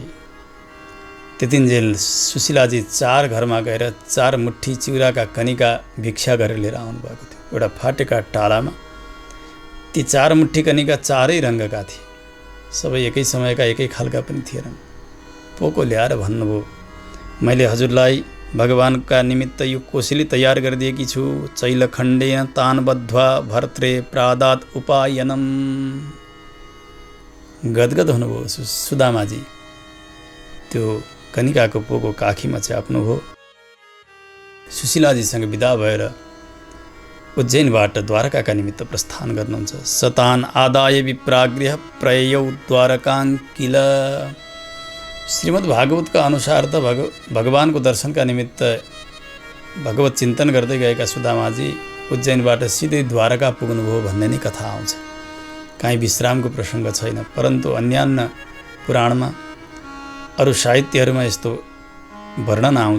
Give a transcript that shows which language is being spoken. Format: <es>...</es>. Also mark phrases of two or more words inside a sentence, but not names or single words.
<ne>त्यतिन्जेल सुशीलाजी 4 घरमा गएर 4 मुट्ठी चिउराका कनिका भिक्षा गरेर लिएर आउनुभएको थियो। एउटा फाटेका टालामा ती 4 मुट्ठी कनिका 4 रङ्गका थिए, सबै एकै समयका एकै खालका पनि थिएनन्। पोको ल्याएर भन्नुभयो, मैले हजुरलाई भगवानका निमित्त यो कोसेली तयार गरिदिएकी छु।</ne> <sa>चैलखण्डेन तान बद्ध्वा भर्त्रे प्रादात उपायनम।</sa> <ne>गदगद हुनुभयो सुदामाजी। त्यो कनिकाको पोको काखीमा च्याप्नुभयो। सुशीलाजीसँग विदा भएर उज्जैनबाट द्वारकाका निमित्त प्रस्थान गर्नुहुन्छ।</ne> <sa>सतान आदाय विप्रागृह प्रययौ द्वारकां किल।</sa> <ne>श्रीमद् भागवतका अनुसार त भगवानको दर्शनका निमित्त भगवत चिन्तन गर्दै गएका सुदामाजी उज्जैनबाट सिधै द्वारका पुग्नुभयो भन्ने नै कथा आउँछ। काहीँ विश्रामको प्रसङ्ग छैन, परन्तु अन्यान्य पुराणमा अरू साहित्यहरूमा यस्तो वर्णन आउँछ।</ne>